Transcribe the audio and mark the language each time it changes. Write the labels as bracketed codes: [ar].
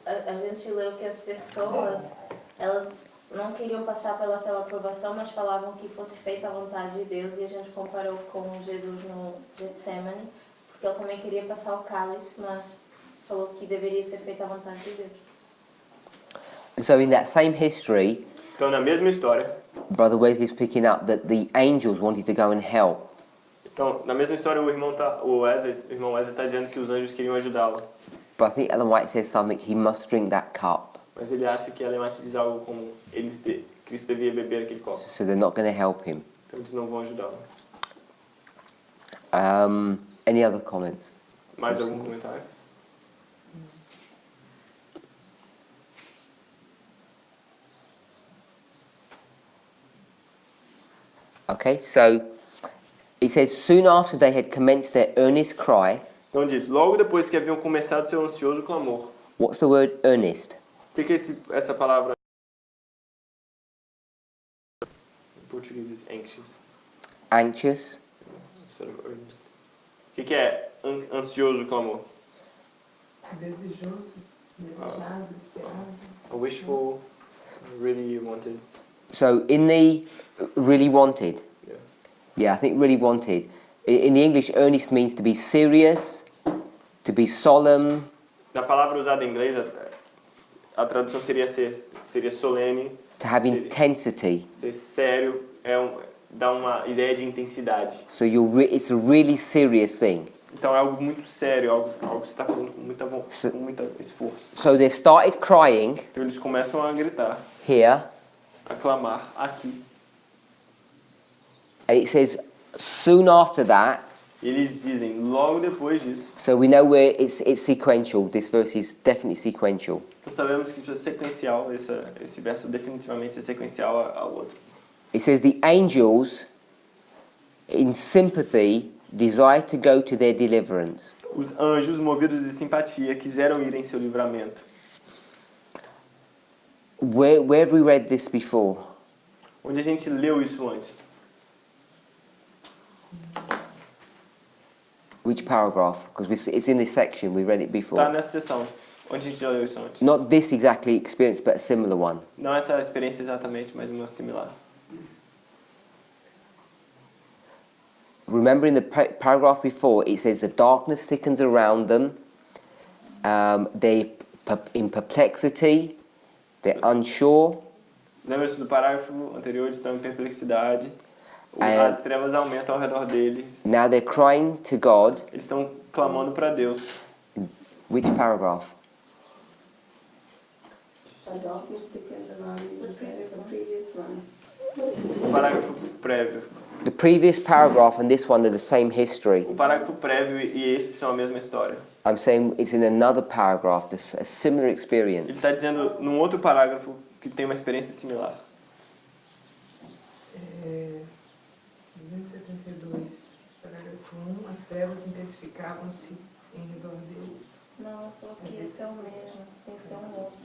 [pt] a gente leu que as pessoas, elas não queriam passar pelaquela aprovação, mas falavam que fosse feita a vontade de Deus, e a gente comparou com Jesus no Getsemane, porque ele também queria passar o cálice, mas falou que deveria ser feita a vontade de Deus. [en] so in that same history, [pt] então na mesma história, [en] Brother Wesley's picking up that the angels wanted to go and help. [pt] então na mesma história o irmão Wesley está dizendo que os anjos queriam ajudá-lo. [en] But I think Ellen White says something, he must drink that cup. [pt] Mas ele acha que Ellen White diz algo como Cristo devia beber aquele copo. [en] So they're not going to help him. [pt] Então eles não vão ajudá-lo. [en] Any other comments? [pt] Mais algum comentário? [en] Okay, so it says, soon after they had commenced their earnest cry. [pt] Então diz, logo depois que haviam começado seu ansioso clamor. [en] What's the word earnest? [pt] O que é essa palavra? Em português diz anxious. [en] Anxious. Sort of earnest. [pt] O que é ansioso clamor? Desejoso, desejado, esperado. [en] A wishful, really wanted. So in the really wanted. Yeah. Yeah, I think really wanted. In the English, earnest means to be serious, to be solemn. [pt] Na palavra usada em inglês, a tradução seria solene. [en] To have intensity. [pt] Ser sério, dá uma ideia de intensidade. [en] So it's a really serious thing. [pt] Então é algo muito sério, algo que você está fazendo com muito esforço. [en] So they've started crying. [pt] Então eles começam a gritar. [en] Here. [pt] A clamar aqui. [en] And it says, soon after that. [pt] Eles dizem logo depois disso. [en] So we know where it's sequential. This verse is definitely sequential. [pt] Então sabemos que isso é sequencial. Esse verso definitivamente é sequencial ao outro. [en] It says the angels, in sympathy, desire to go to their deliverance. [pt] Os anjos, movidos de simpatia, quiseram ir em seu livramento. [en] Where have we read this before? [pt] Onde a gente leu isso antes? [en] Which paragraph? Because it's in this section, we read it before. [pt] Está nessa seção. Onde a gente já leu isso antes? [en] Not this exactly experience, but a similar one. [pt] Não essa experiência exatamente, mas uma similar. [en] Remember in the paragraph before, it says the darkness thickens around them. They're in perplexity. They're unsure. [pt] Lembra-se do parágrafo anterior, eles estão em perplexidade. As trevas aumentam ao redor deles. [en] Now they're crying to God. [pt] Eles estão clamando para Deus. [en] Which paragraph? The darkness thickened around the previous one. [pt] O parágrafo prévio. [en] The previous paragraph and this one are the same history. [pt] O parágrafo prévio e esse são a mesma história. [en] I'm saying it's in another paragraph, there's a similar [pt] Ele [en] experience. [pt] está dizendo num outro parágrafo que tem uma experiência similar. 272, parágrafo 1, as trevas intensificavam-se em redor deles. Não, porque esse é o mesmo, tem que ser um outro.